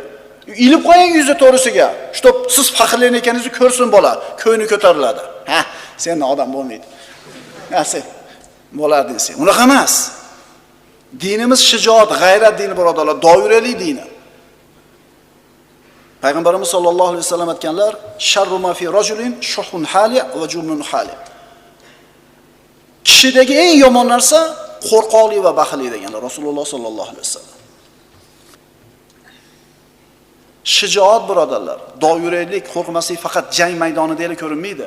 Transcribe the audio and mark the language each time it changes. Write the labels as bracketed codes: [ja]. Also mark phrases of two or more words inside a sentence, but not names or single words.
[uz] Ilib qo'ying yuzi to'g'risiga. Shtop siz faxrlangan ekaningizni ko'rsin bola, ko'ngli ko'tariladi. Ha, sen odam bo'lmaydi. Ha, sen bo'larding sen. Unaqa emas. Dinimiz shijoat, g'ayrat dini birodarlar, doirali dini. Payg'ambarimiz [ar] صلى الله عليه وسلم [uz] aytganlar, [ar] شر ما في رجل شح هالع وجبن خالع. [uz] Kishidagi eng yomon narsa qo'rqoqlik va baxillik deganlar Rasululloh [ar] صلى الله عليه وسلم. [uz] Shijoat birodarlar, doiralik, qo'rqmaslik faqat jang maydonida ko'rinmaydi.